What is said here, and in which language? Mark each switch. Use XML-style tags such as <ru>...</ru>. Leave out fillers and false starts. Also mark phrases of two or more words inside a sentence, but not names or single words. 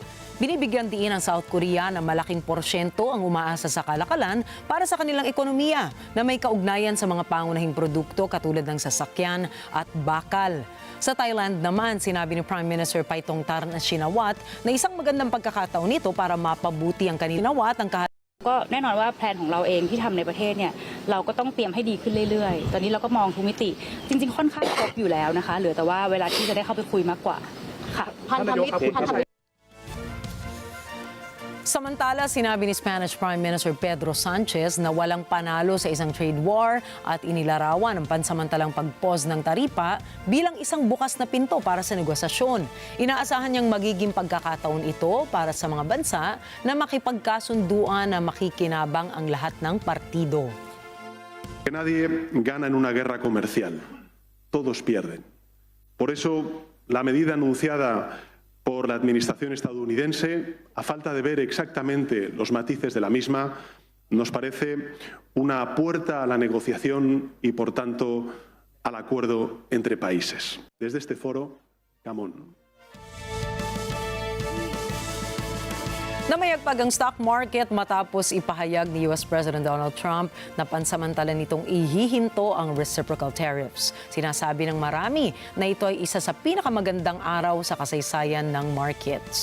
<tl>Binibigyan diin ng South Korea na malaking porsyento ang umaasa sa kalakalan para sa kanilang ekonomiya na may kaugnayan sa mga pangunahing produkto katulad ng sasakyan at bakal. Sa Thailand naman, sinabi ni</tl> <en>Prime Minister</en> <tl>Paitongtarn Shinawat na isang magandang pagkakataon nito para mapabuti ang kanilang at ang</tl> <th>ก็แน่นอนว่าแพลนของเราเองที่ทำในประเทศเนี่ยเราก็ต้องเตรียมให้ดีขึ้นเรื่อยๆตอนนี้เราก็มองทุกมิติจริงๆค่อนข้างครบอยู่แล้วนะคะเหลือแต่ว่าเวลาที่จะได้เข้าไปคุยมากกว่าค่ะ</th> <tl>Samantala, sinabi ni</tl> <en>Spanish Prime Minister</en> <tl>Pedro Sanchez na walang panalo sa isang</tl> <en>trade war</en> <tl>at inilarawan ang pansamantalang pag-pause ng taripa bilang isang bukas na pinto para sa negosasyon. Inaasahan niyang magiging pagkakataon ito para sa mga bansa na makipagkasunduan na makikinabang ang lahat ng partido.</tl> <es>Que nadie gana en una guerra comercial. Todos pierden. Por eso, la medida anunciada por la administración estadounidense, a falta de ver exactamente los matices de la misma, nos parece una puerta a la negociación y, por tanto, al acuerdo entre países. Desde este foro,</es> <en>come on.</en> <tl>Namayagpag ang</tl> <en>stock market</en> <tl>matapos ipahayag ni</tl> <en>US President</en> <tl>Donald Trump na pansamantala nitong ihihinto ang</tl> <en>reciprocal tariffs.</en> <tl>Sinasabi ng marami na ito ay isa sa pinakamagandang araw sa kasaysayan ng markets.</tl>